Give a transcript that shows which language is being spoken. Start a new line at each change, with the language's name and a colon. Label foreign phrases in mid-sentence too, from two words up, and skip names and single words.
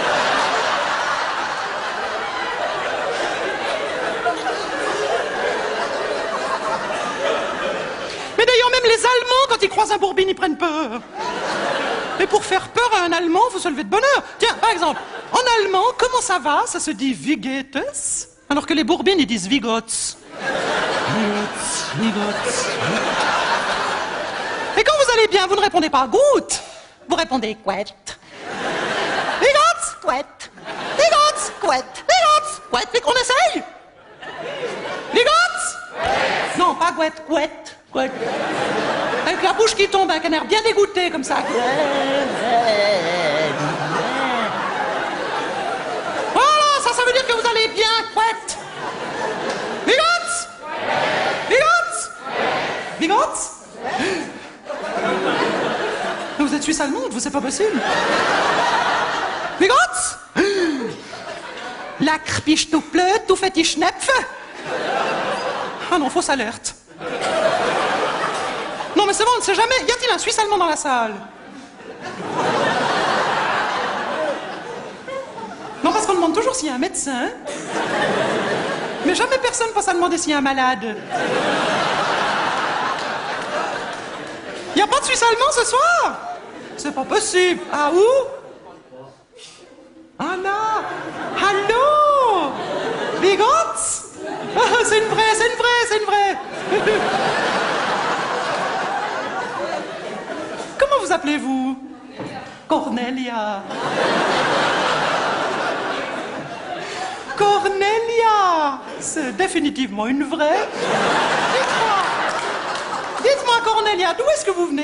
French: Mais d'ailleurs, même les Allemands, quand ils croisent un Bourbine, ils prennent peur. Et pour faire peur à un Allemand, faut se lever de bonne heure. Tiens, par exemple, en allemand, comment ça va? Ça se dit
German: Wie geht es?
French: Alors que les Bourbines, ils disent
German: Wie geht's? Wie geht's?
French: Et quand vous allez bien, vous ne répondez pas gut. Vous répondez quet.
German: Wie geht's?
French: Quet.
German: Wie geht's? Quet. Wie geht's? Quet.
French: Et qu'on essaye?
German: Wie geht's?
French: Non, pas quet, quet. Quet. Avec la bouche qui tombe, un canard bien dégoûté, comme ça. Voilà, ça veut dire que vous allez bien, quet.
German: Wie geht's? Wie geht's? Wie geht's?
French: Vous êtes êtes suisse allemande, vous, c'est pas possible.
German: Wie geht's? Lecker bist du blöd, du fette Schnepfe.
French: Ah non, fausse alerte. Non mais c'est bon, on ne sait jamais. Y a-t-il un Suisse allemand dans la salle? Non, parce qu'on demande toujours s'il y a un médecin. Mais jamais personne passe à demander s'il y a un malade. Y a pas de Suisse allemand ce soir? C'est pas possible. Ah, où? Ah là. Allô?
German: Wie geht's?
French: C'est une vraie, c'est une vraie, c'est une vraie. Comment vous appelez-vous? Cornelia. Cornelia. C'est définitivement une vraie. Dites-moi, Cornelia, d'où est-ce que vous venez?